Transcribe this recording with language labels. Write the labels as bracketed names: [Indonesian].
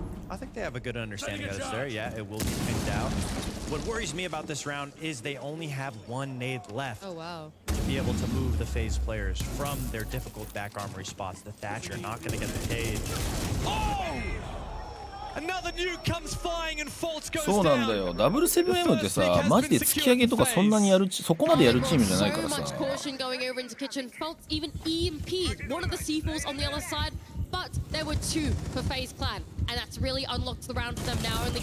[English] I think they have a good understanding of this there. Yeah, it will be picked out. What worries me about this round is they only have one nade left. Oh, wow. To be able to move the FaZe players from their difficult back armory spots. The Thatcher not going to get the cage. Oh! Another nuke comes flying and Faults goes down. [Japanese] そうなんだよ。ダブルセブン M ってさ、マジで突き上げとかそんなにやるそこまでやるチームじゃないからさ。 [English] So much caution going over into kitchen. Faults even EMP'd one of the C4s on the other side, but there were 2 for FaZe Clan, and that's really unlocked the round for them now. Only 50 seconds left to go.